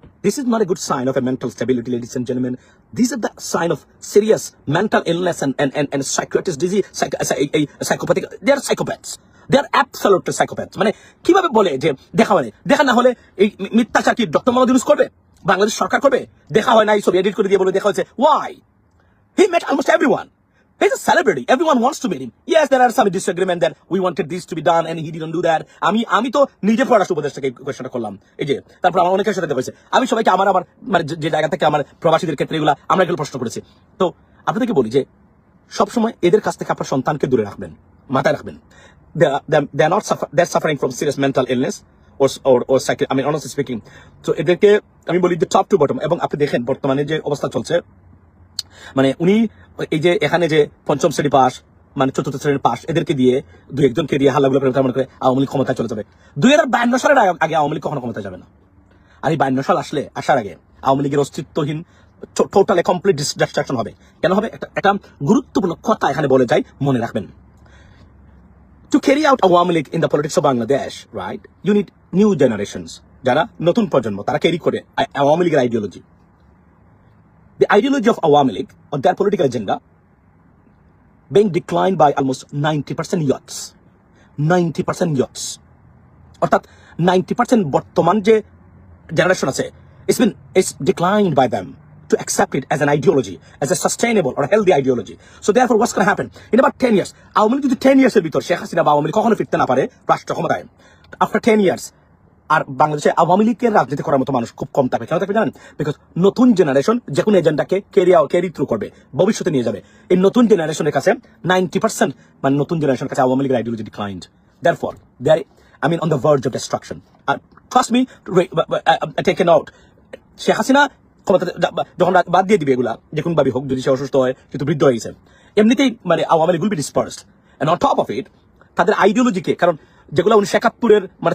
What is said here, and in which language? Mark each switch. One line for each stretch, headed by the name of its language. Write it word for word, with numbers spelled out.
English: This is not a good sign of a mental stability, ladies and gentleman. This is the sign of serious mental illness and and and psychiatric disease, psychopathic. They are psychopaths, they are absolutely psychopaths.
Bangla: মানে কিভাবে বলে যে দেখা হয় নাই, দেখা না হলে এই মি- মিথ্যাচার কি ডক্টর মোহাম্মদ ইউনুস করবে, বাংলাদেশ সরকার করবে? দেখা হয় না, এই ছবি এডিট করে দিয়ে বলে দেখা হয়েছে।
English: Why? He met almost everyone. He's a celebrity. Everyone wants to meet him. Yes, there are some disagreement that we wanted this to be done and he didn't do that.
Bangla: আমি আমি তো নিজে পররাষ্ট্র উপদেষ্টাকে কোয়েশ্চনটা করলাম, এই যে তারপর আমার অনেকের সাথে দেখা হয়েছে। আমি সবাইকে আমার আমার মানে যে- যে জায়গা থেকে আমার প্রবাসীদের ক্ষেত্রে এগুলো আমরা এগুলো প্রশ্ন করেছি। তো আপনাদেরকে বলি যে সবসময় এদের কাছ থেকে আপনার সন্তানকে দূরে রাখবেন, মাথায় রাখবেন।
English: they are not they are suffering from serious mental illness or or or cycle,
Bangla: আমি
English: Honestly speaking.
Bangla: তো এদেরকে আমি বলি যে
English: Top to bottom.
Bangla: এবং আপনি দেখেন বর্তমানে যে অবস্থা চলছে, মানে উনি এই যে এখানে যে পঞ্চম শ্রেণী পাস, মানে চতুর্থ শ্রেণীর পাস, এদেরকে দিয়ে দুই একজনকে দিয়ে হাল্লাগুলো করে তার মনে করে আওয়ামী লীগ ক্ষমতায় চলে যাবে। দুই হাজার বায়ান্ন সালের আগে- আগে আওয়ামী লীগ কখনো ক্ষমতা যাবে না। আর এই বায়ান্ন সাল আসলে আসার আগে আওয়ামী লীগের অস্তিত্বহীন
English: totally complete destruction
Bangla: হবে। কেন হবে? একটা একটা গুরুত্বপূর্ণ কথা এখানে বলে যাই, মনে রাখবেন।
English: To carry out Awami League in the politics of Bangladesh, right, you need new generations,
Bangla: যারা নতুন প্রজন্ম, তারা ক্যারি করে আ- আওয়ামী লীগের ideology.
English: The ideology of Awami League or their political agenda being declined by almost ninety percent youths, ninety percent youths,
Bangla: অর্থাৎ ninety percent বর্তমান যে generation আছে,
English: It's been it's declined by them to accept it as an ideology, as a sustainable or healthy ideology. So therefore what's can happen in
Bangla: আবার ten years, Awami League যদি ten ইয়ার্সের ভিতর শেখ হাসিনা বা আওয়ামী লীগ কখনো ফিরতে না পারে রাষ্ট্র ক্ষমতায়,
English: after ten years
Bangla: আর বাংলাদেশে আওয়ামী লীগের রাজনীতি করার মতো মানুষ খুব কম থাকবে। কেন থাকবে জানেন? বিকজ নতুন জেনারেশন যে কোনো এজেন্ডাকে
English: carry carry through
Bangla: করবে, ভবিষ্যতে নিয়ে যাবে। এই নতুন জেনারেশনের কাছে নাইনটি পার্সেন্ট মানে নতুন জেনারেশনের কাছে আওয়ামী লীগের ideology declined.
English: Therefore, they are, I mean, on the verge of destruction. Uh, trust me, re- b- b- uh, uh, take a note.
Bangla: Sheikh Hasina ক্ষমতা যখন রা- বাদ দিয়ে দিবে এগুলা, যে কোন ভাবে হোক, যদি সে অসুস্থ হয়, কিন্তু বৃদ্ধ হয়ে গেছে এমনিতেই, মানে Awami League
English: Will be dispersed. And on top of it,
Bangla: তাদের আইডিওলজিকে, কারণ যেগুলো উনি শেখাতপুরের মানে